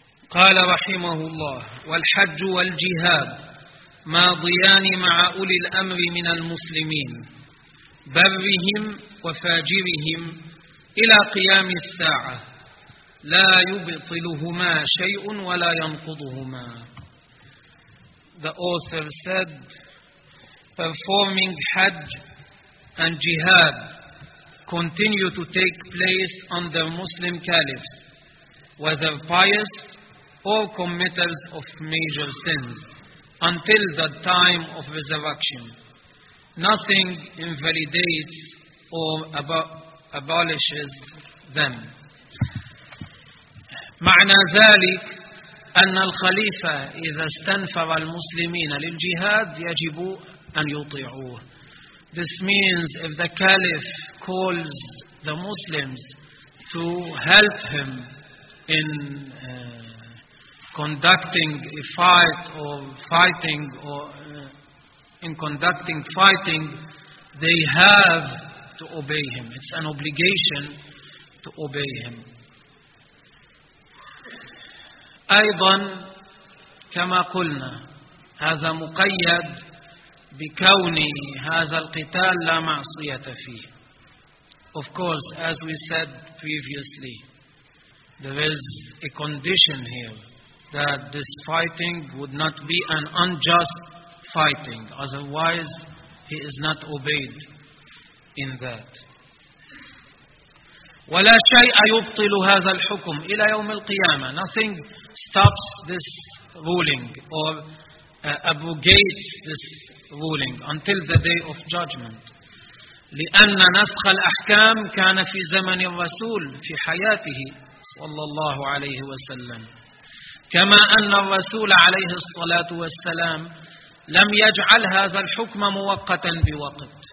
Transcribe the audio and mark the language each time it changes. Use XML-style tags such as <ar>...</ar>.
<ar>قال رحمه الله والحج والجهاد ماضيان مع أولي الأمر من المسلمين برهم وفاجرهم إلى قيام الساعة لا يبطلهما شيء ولا ينقضهما.</ar> <en>The author said, performing Hajj and Jihad continue to take place under Muslim caliphs, whether pious or committers of major sins, until the time of resurrection. Nothing invalidates or abolishes them.</en> <ar>معنى ذلك أن الخليفة إذا استنفر المسلمين للجهاد يجب أن يطيعوه.</ar> <en>This means if the caliph calls the Muslims to help him in conducting a fight or fighting or in conducting fighting, they have to obey him. It's an obligation to obey him.</en> <ar>أيضا كما قلنا هذا مقيد بكون هذا القتال لا معصية فيه.</ar> <en>Of course, as we said previously, there is a condition here that this fighting would not be an unjust fighting, otherwise he is not obeyed in that.</en> <ar>ولا شيء يبطل هذا الحكم إلى يوم القيامة.</ar> <en>Nothing stops this ruling or abrogates this ruling until the day of judgment.</en> <ar>لأن نسخ الأحكام كان في زمن الرسول في حياته صلى الله عليه وسلم. كما أن الرسول عليه الصلاة والسلام لم يجعل هذا الحكم موقتا بوقت.</ar>